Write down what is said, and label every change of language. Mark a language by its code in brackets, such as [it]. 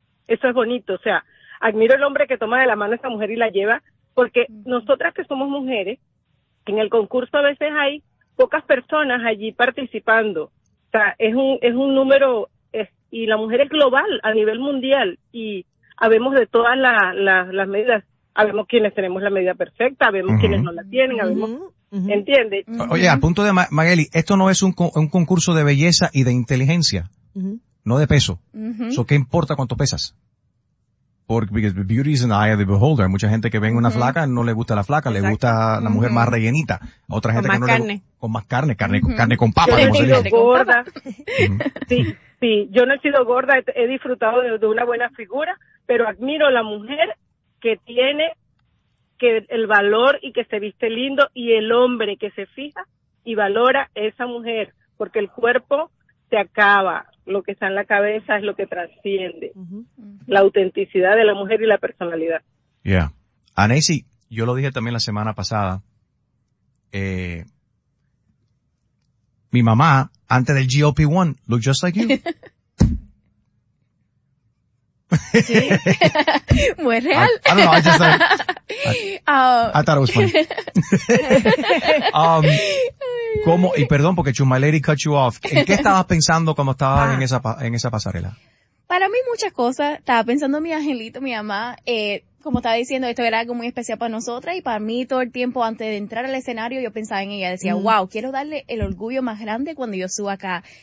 [es] Eso es bonito, o sea, admiro el hombre que toma de la mano a esa mujer y la lleva, porque nosotras que somos mujeres, en el concurso a veces hay pocas personas allí participando, o sea, es un número, y la mujer es global, a nivel mundial, y habemos de todas las medidas, habemos quienes tenemos la medida perfecta, habemos quienes no la tienen, habemos... ¿Entiendes? Oye, al punto de Magely, esto no es un concurso de belleza y de inteligencia, no de peso. So, ¿qué importa cuánto pesas? Porque [en] beauty is in the eye of the beholder. [es] Mucha gente que ve una flaca, no le gusta la flaca, le gusta la mujer más rellenita. Otra gente con que más no carne. Con más carne, carne, carne con papa. Yo no he sido gorda. Sí, yo no he sido gorda, he disfrutado de una buena figura, pero admiro a la mujer que tiene... que el valor y que se viste lindo, y el hombre que se fija y valora a esa mujer, porque el cuerpo se acaba, lo que está en la cabeza es lo que trasciende, la autenticidad de la mujer y la personalidad. Yeah. Anesi, yo lo dije también la semana pasada, mi mamá, antes del GLP-1, [en] looked just like you. [es] Sí, muy real. [en] I don't know, I thought it was funny. [es] ¿Cómo? Y perdón porque Chumaleri [en] cut you off. [es] ¿En qué estabas pensando cuando estabas en esa pasarela? Para mí muchas cosas. Estaba pensando en mi angelito, mi mamá. Como estaba diciendo, esto era algo muy especial para nosotras. Y para mí todo el tiempo antes de entrar al escenario yo pensaba en ella. Decía, wow, quiero darle el orgullo más grande cuando yo suba acá.